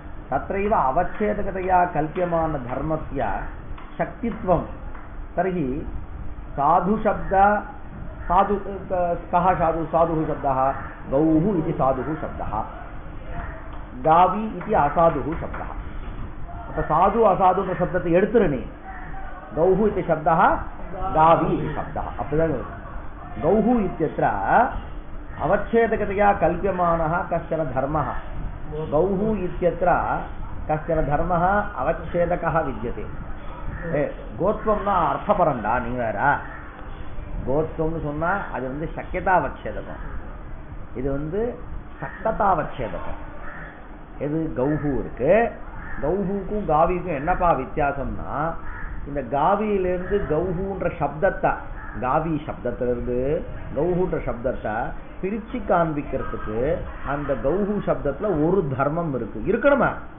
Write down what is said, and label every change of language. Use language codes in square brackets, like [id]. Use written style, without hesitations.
[sa] तत्रैव अवच्छेदकतया कल्प्यमान धर्मस्य शक्तित्वं. तर्हि साधु शब्द साधु कः साधुः शब्दः? गौः इति साधुः शब्दः, गावी इति असाधुः शब्दः. [ta] அப்ப சாது அசாதுன்ற சப்தத்தை எடுத்துறனே. [sa] கௌஹு இति शब्दः गावी इति शब्दः. [ta] அப்படிதான் [sa] गौहु इत्यत्र अवच्छेदकतया कल्प्यमानः कश्चन धर्मः. गौहु इत्यत्र कश्चन धर्मः अवच्छेदकः विद्यते. [ta] கோத்வம்னா அர்த்தபரண்டா. நீ வேற கோத்வம்னு சொன்னா அது வந்து சக்கியதாவச்சேதகம், இது வந்து சக்ததாவச்சேதகம். எது கௌஹு இருக்கு. கௌஹுக்கும் காவிக்கும் என்னப்பா வித்தியாசம்னா, இந்த காவியிலிருந்து கௌஹுன்ற சப்தத்தை, காவி சப்தத்திலிருந்து கௌஹுன்ற சப்தத்தை பிரிச்சு காண்பிக்கிறதுக்கு அந்த கௌஹு சப்தத்துல ஒரு தர்மம் இருக்கு. இருக்கணுமா?